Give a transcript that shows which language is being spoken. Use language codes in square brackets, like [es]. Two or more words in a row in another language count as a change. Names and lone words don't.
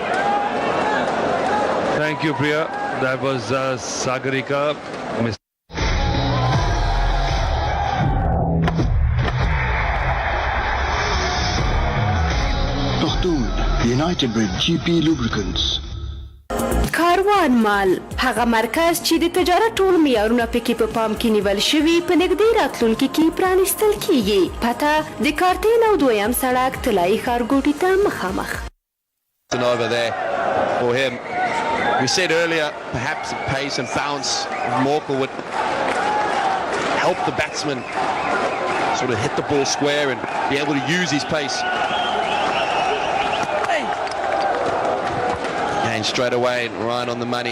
[en] Thank you, Priya. That was Sagarika. [ps] پښتون United Breed GP Lubricants. کاروان مال هغه مرکز چې د تجارت ټول معیارونه پکې په پام کې نیول شوي په نږدې راتلونکي کې پرانیستل کیږي. پته د کارتین او دویم سړک طلایي ښارګوټي ته مخامخ. [en] Over there for him. We said earlier, perhaps the pace and bounce of Morkel would help the batsman sort of hit the ball square and be able to use his pace. And straight away, right on the money.